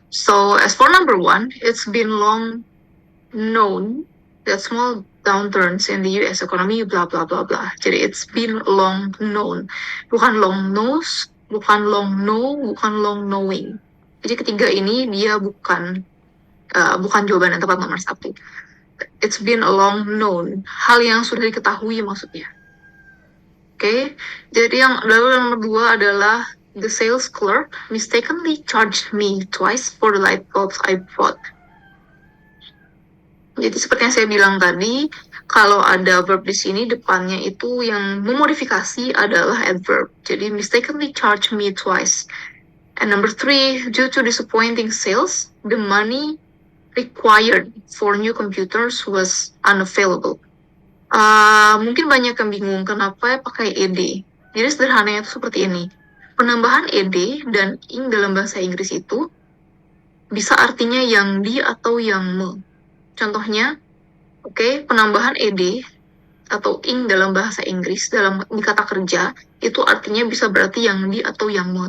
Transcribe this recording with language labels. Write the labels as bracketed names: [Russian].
[English] So, as for number one, it's been long known that small downturns in the US economy, blah, blah, blah, blah. Jadi, it's been long known. [Indonesian] Bukan long knows, bukan long know, bukan long knowing. Jadi, ketiga ini dia bukan jawaban yang tepat nomor satu. [English] It's been a long known. [Indonesian] Hal yang sudah diketahui maksudnya. Oke, jadi yang nomor dua adalah [English] the sales clerk mistakenly charged me twice for the light bulbs I bought. [Indonesian] Jadi seperti yang saya bilang tadi, kalau ada verb di sini depannya itu yang memodifikasi adalah adverb. [English] Jadi mistakenly charged me twice. And number three, due to disappointing sales, the money required for new computers was unavailable. [Indonesian] Mungkin banyak yang bingung kenapa pakai ed. Jadi sederhananya itu seperti ini. Penambahan ed dan ing dalam bahasa Inggris itu bisa artinya yang di atau yang me. Contohnya, penambahan ed atau ing dalam bahasa Inggris di kata kerja itu artinya bisa berarti yang di atau yang me.